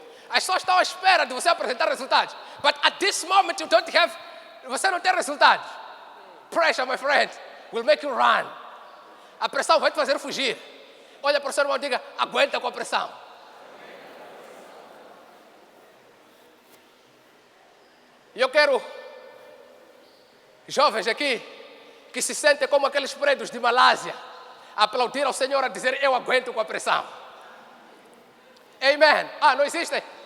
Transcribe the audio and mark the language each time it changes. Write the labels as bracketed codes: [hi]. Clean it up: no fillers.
[pt] As pessoas estão à espera de você apresentar resultados. But at this moment you don't have, você não tem resultados. [en] Pressure, my friend, will make you run. [pt] A pressão vai te fazer fugir. Olha para o seu irmão e diga, aguenta com a pressão. E eu quero jovens aqui que se sentem como aqueles prédios de Malásia, aplaudir ao Senhor a dizer, eu aguento com a pressão. Amen. Ah, não existem?